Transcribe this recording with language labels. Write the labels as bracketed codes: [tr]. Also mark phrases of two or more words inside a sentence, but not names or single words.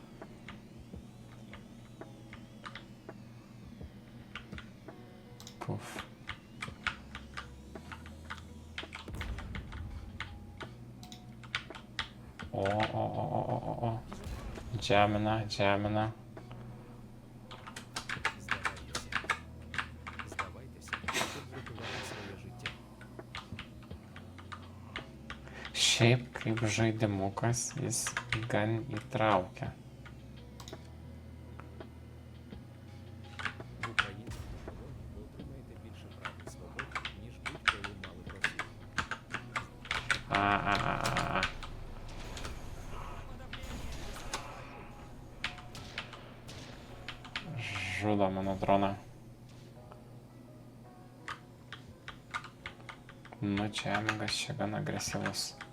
[lt] Puf. O. Džemina. [uk] Здавайтесь, щоб врятувати своє життя. [lt] Šiaip kaip žaidimukas jis gan įtraukia. [uk] В українському полоні ви отримаєте більше прав і свобод, ніж будь-коли мали в Росії. [lt] Žudo mano droną. Nu, džemingas čia gan agresyvus.